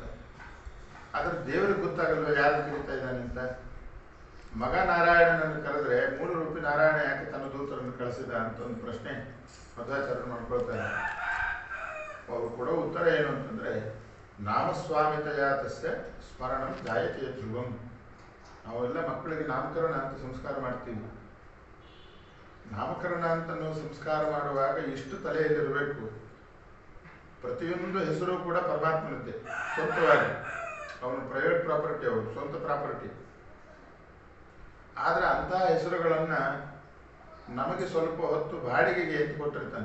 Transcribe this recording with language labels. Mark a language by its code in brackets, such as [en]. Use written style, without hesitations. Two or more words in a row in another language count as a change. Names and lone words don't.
[kn] ಆದ್ರೆ ದೇವರಿಗೆ ಗೊತ್ತಾಗಲ್ವ ಯಾರು ಕರೀತಾ ಇದ್ದಾನೆ ಅಂತ. ಮಗ ನಾರಾಯಣನನ್ನು ಕರೆದ್ರೆ ಮೂಢರೂಪಿ ನಾರಾಯಣ ಯಾಕೆ ತನ್ನ ದೂತರನ್ನು ಕಳಿಸಿದ ಅಂತ ಒಂದು ಪ್ರಶ್ನೆ ಮಧ್ವಾಚಾರ್ಯರು ಮಾಡ್ಕೊಳ್ತಾರೆ. ಅವರು ಕೊಡೋ ಉತ್ತರ ಏನು ಅಂತಂದ್ರೆ, [sa] ನಾಮಸ್ವಾಮಿತೆಯ ತಸ್ಯ ಸ್ಮರಣಂ ಜಾಯತೆ ಧ್ರುವಂ. [kn] ನಾವೆಲ್ಲ ಮಕ್ಕಳಿಗೆ ನಾಮಕರಣ ಅಂತ ಸಂಸ್ಕಾರ ಮಾಡ್ತೀವಿ. ನಾಮಕರಣ ಅಂತ ನಾವು ಸಂಸ್ಕಾರ ಮಾಡುವಾಗ ಇಷ್ಟು ತಲೆಯಲ್ಲಿರಬೇಕು, ಪ್ರತಿಯೊಂದು ಹೆಸರು ಕೂಡ ಪರಮಾತ್ಮನದ್ದೇ ಸ್ವಂತವಾಗಿ. ಅವನು [en] private property, [kn] ಅವರು ಸ್ವಂತ ಪ್ರಾಪರ್ಟಿ. ಆದರೆ ಅಂತಹ ಹೆಸರುಗಳನ್ನು ನಮಗೆ ಸ್ವಲ್ಪ ಹೊತ್ತು ಬಾಡಿಗೆಗೆ ಎತ್ತು ಕೊಟ್ಟಿರ್ತಾನೆ.